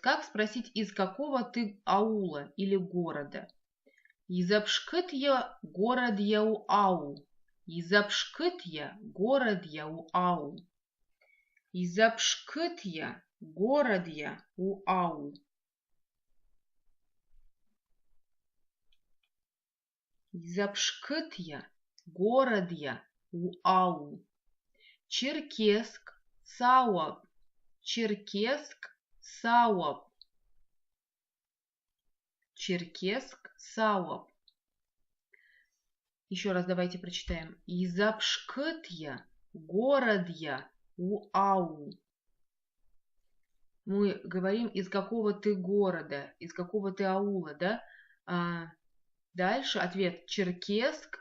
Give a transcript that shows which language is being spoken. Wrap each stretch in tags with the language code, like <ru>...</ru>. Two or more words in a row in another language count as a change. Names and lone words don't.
<ru>Как спросить, из какого ты аула или города?</ru> <abq>Изапшкыт я город яу ау. Изапшкыт я город яу ау. Изапшкыт я город я у ау. Запшкыт я Городья. Уау. Черкесск. Сауап. Черкесск. Сауап. Черкесск. Сауап.</abq> <ru>Еще раз давайте прочитаем.</ru> <abq>Изапшкытья. Городья. Уау.</abq> <ru>Мы говорим, из какого ты города, из какого ты аула, да? Дальше ответ. Черкесск.</ru>